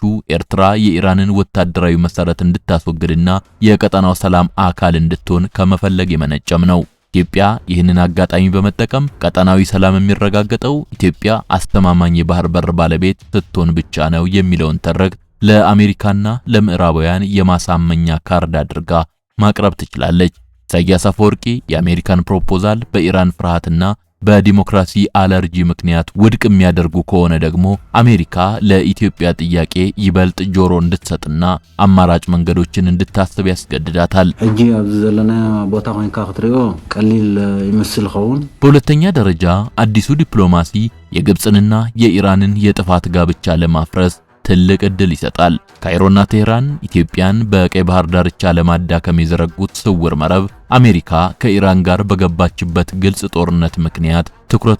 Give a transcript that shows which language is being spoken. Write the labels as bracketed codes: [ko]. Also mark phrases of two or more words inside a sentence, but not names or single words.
[am] ኤርትራ የኢራንን ወታደራዊ መሰረት እንድታስወግድና የቀጠናው ሰላም አካል እንድትሆን ከመፈለግ የመነጨም ነው። ኢትዮጵያ ይህንን አጋጣሚ በመጠቀም ቀጠናዊ ሰላም የሚረጋገጠው ኢትዮጵያ አስተማማኝ የባህር በር ባለቤት ስትሆን ብቻ ነው የሚለውን ተረክ ለአሜሪካና ለምዕራባውያን የማሳመኛ ካርድ አድርጋ ማቅረብ ትችላለች። ኢሳያስ አፈወርቂ የአሜሪካን ፕሮፖዛል በኢራን ፍርሃትና በዲሞክራሲ አለርጂ ምክንያት ውድቅ የሚያደርጉ ከሆነ ደግሞ አሜሪካ ለኢትዮጵያ ጥያቄ ይበልጥ ጆሮ እንድትሰጥና አማራጭ መንገዶችን እንድታስብ ያስገድዳታል። [ti] እጂ ኣብዚ ዘለና ቦታ ኮይንካ ክትሪኦ ቀሊል ይመስል ኸውን። [am] በሁለተኛ ደረጃ አዲሱ ዲፕሎማሲ የግብጽንና የኢራንን የጥፋት ጋብቻ ለማፍረስ ትልቅ እድል ይሰጣል። ካይሮና ቴህራን ኢትዮጵያን በቀይ ባህር ዳርቻ ለማዳከም የዘረጉት ስውር መረብ አሜሪካ ከኢራን ጋር በገባችበት ግልጽ ጦርነት ምክንያት ትኩረት